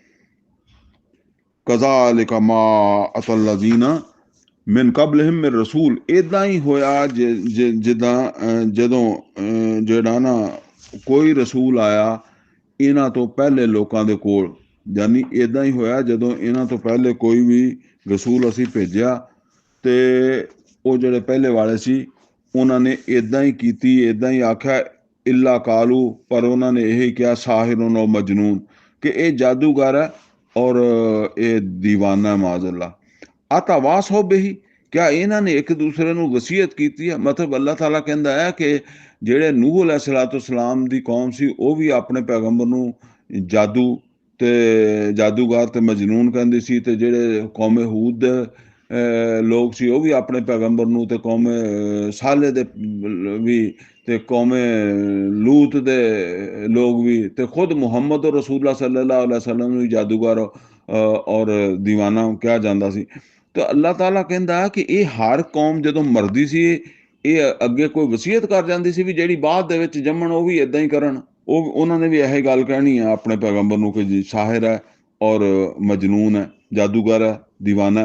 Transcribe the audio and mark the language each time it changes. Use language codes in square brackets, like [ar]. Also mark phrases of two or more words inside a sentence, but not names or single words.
[ar] كذلك ما أتى الذين من قبلهم من رسول, [pa] ਇੱਦਾਂ ਹੀ ਹੋਇਆ ਜਿੱਦਾਂ ਜਦੋਂ ਜਿਹੜਾ ਨਾ ਕੋਈ ਰਸੂਲ ਆਇਆ ਇਹਨਾਂ ਤੋਂ ਪਹਿਲੇ ਲੋਕਾਂ ਦੇ ਕੋਲ। ਯਾਨੀ ਇੱਦਾਂ ਹੀ ਹੋਇਆ ਜਦੋਂ ਇਹਨਾਂ ਤੋਂ ਪਹਿਲੇ ਕੋਈ ਵੀ ਰਸੂਲ ਅਸੀਂ ਭੇਜਿਆ, ਤੇ ਉਹ ਜਿਹੜੇ ਪਹਿਲੇ ਵਾਲੇ ਸੀ ਉਹਨਾਂ ਨੇ ਇੱਦਾਂ ਹੀ ਕੀਤੀ, ਇੱਦਾਂ ਹੀ ਆਖਿਆ। [ar] إلا قالوا, [ur] پر انہوں نے یہی کیا ساحرن اور مجنون، کہ یہ جادوگر ہے اور یہ دیوانہ ہے معاذاللہ. [ar] أتواصوا به, [ur] کیا انہوں نے ایک دوسرے [pa] ਨੂੰ ਵਸੀਅਤ ਕੀਤੀ ਹੈ? ਮਤਲਬ ਅੱਲਾਹ ਤਾਲਾ ਕਹਿੰਦਾ ਹੈ ਕਿ ਜਿਹੜੇ ਨੂਹ अलैहिस्सलाम ਦੀ ਕੌਮ ਸੀ ਉਹ ਵੀ ਆਪਣੇ ਪੈਗੰਬਰ ਨੂੰ ਜਾਦੂ ਤੇ ਜਾਦੂਗਰ ਤੇ ਮਜਨੂਨ ਕਹਿੰਦੇ ਸੀ, ਤੇ ਜਿਹੜੇ ਕੌਮੇ ਹੂਦ ਦੇ ਲੋਕ ਸੀ ਉਹ ਵੀ ਆਪਣੇ ਪੈਗੰਬਰ ਨੂੰ, ਤੇ ਕੌਮੇ ਸਾਲੇ ਦੇ ਵੀ, ਤੇ ਕੌਮੇ ਲੂਤ ਦੇ ਲੋਕ ਵੀ, ਤੇ ਖੁਦ ਮੁਹੰਮਦ [ar] رسول الله صلى الله عليه وسلم [pa] ਨੂੰ ਜਾਦੂਗਰ ਔਰ ਦੀਵਾਨਾ ਕਿਹਾ ਜਾਂਦਾ ਸੀ। ਤੇ ਅੱਲਾਹ ਤਾਲਾ ਕਹਿੰਦਾ ਕਿ ਇਹ ਹਰ ਕੌਮ ਜਦੋਂ ਮਰਦੀ ਸੀ ਇਹ ਅੱਗੇ ਕੋਈ ਵਸੀਅਤ ਕਰ ਜਾਂਦੀ ਸੀ ਵੀ ਜਿਹੜੀ ਬਾਅਦ ਦੇ ਵਿੱਚ ਜੰਮਣ ਉਹ ਵੀ ਇਦਾਂ ਹੀ ਕਰਨ। ਉਹਨਾਂ ਨੇ ਵੀ ਇਹੋ ਗੱਲ ਕਹਿਣੀ ਆ ਆਪਣੇ ਪੈਗੰਬਰ ਨੂੰ ਕਿ ਜੀ ਸਾਹਿਰ ਹੈ ਔਰ ਮਜਨੂਨ ਹੈ, ਜਾਦੂਗਰ ਹੈ, ਦੀਵਾਨਾ।